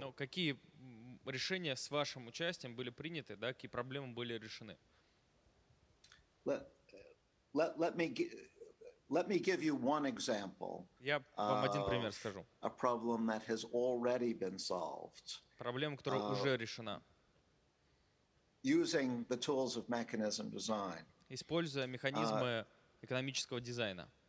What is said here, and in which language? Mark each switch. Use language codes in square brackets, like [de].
[ru] Ну, какие решения с вашим участием были приняты, да, какие проблемы были решены? [en] Let me give you one example. [ru] Я вам один пример скажу. [en] A problem that has already been solved. [ru] Проблема, которая уже решена. [en] Using the tools of mechanism design. [ru] Используя механизмы экономического дизайна.